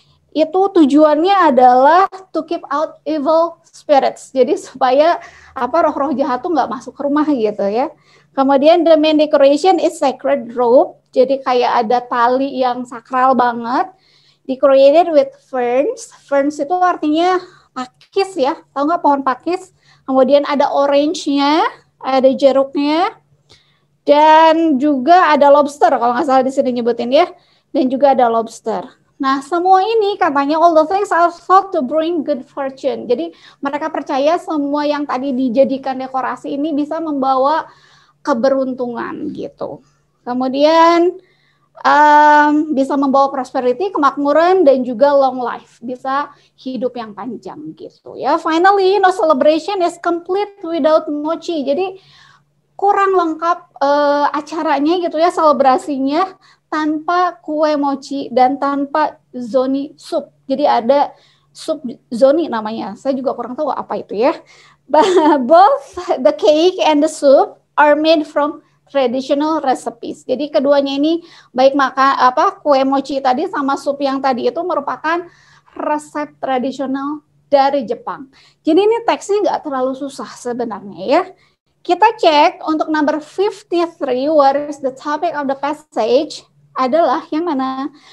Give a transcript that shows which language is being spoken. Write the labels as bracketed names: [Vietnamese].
[Indonesian] Itu tujuannya adalah [English] to keep out evil spirits. [Indonesian] Jadi supaya roh-roh jahat tuh nggak masuk ke rumah gitu ya. [English] Kemudian the main decoration is sacred rope. [Indonesian] Jadi kayak ada tali yang sakral banget. [English] Decorated with ferns. [Indonesian] Ferns itu artinya pakis ya, tahu nggak pohon pakis? Kemudian ada orange-nya, ada jeruknya, dan juga ada lobster kalau nggak salah di sini nyebutin ya, dan juga ada lobster. [English] Nah, [Indonesian] semua ini katanya [English] all the things are thought to bring good fortune. [Indonesian] Jadi mereka percaya semua yang tadi dijadikan dekorasi ini bisa membawa keberuntungan gitu. Kemudian bisa membawa prosperity, kemakmuran, dan juga long life, bisa hidup yang panjang gitu ya. [English] Finally, no celebration is complete without mochi. [Indonesian] Jadi kurang lengkap acaranya gitu ya, selebrasinya tanpa kue mochi dan tanpa zoni soup. Jadi ada sup zoni namanya, saya juga kurang tahu apa itu ya. [English] Both the cake and the soup are made from traditional recipes. [Indonesian] Jadi keduanya ini baik kue mochi tadi sama sup yang tadi itu merupakan resep tradisional dari Jepang. Jadi ini teksnya nggak terlalu susah sebenarnya ya. Kita cek untuk number 53, [English] what is the topic of the passage, [Indonesian] adalah yang mana?